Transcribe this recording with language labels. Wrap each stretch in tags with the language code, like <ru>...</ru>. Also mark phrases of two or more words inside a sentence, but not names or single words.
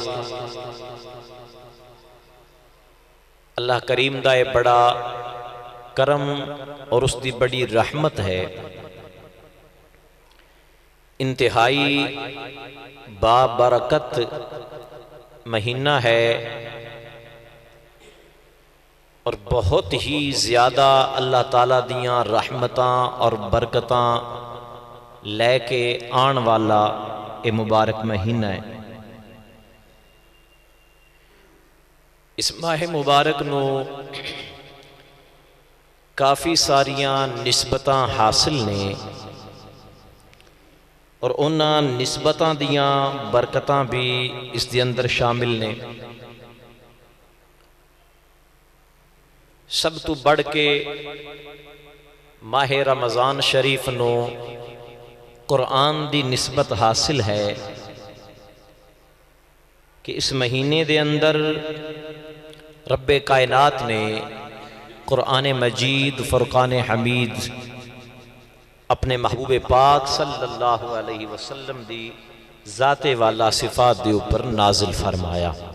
<pa>اللہ کریم دا یہ بڑا کرم اور اس دی بڑی رحمت ہے، انتہائی بابرکت مہینہ ہے اور بہت ہی زیادہ اللہ تعالیٰ دیاں رحمتاں اور برکتاں لے کے آن والا یہ مبارک مہینہ ہے۔ اس ماہ مبارک نو کافی ساریاں نسبتاں حاصل نے اور انہاں نسبتاں دیاں برکتاں بھی اس دے اندر شامل نے۔ سب تو بڑھ کے ماہ رمضان شریف نو قرآن دی نسبت حاصل ہے کہ اس مہینے دے اندر رب کائنات نے قرآن مجید فرقان حمید اپنے محبوب پاک</pa> <ar>صلی اللہ علیہ وسلم</ar> <pa>دی ذات والا صفات دے اوپر نازل فرمایا۔</pa>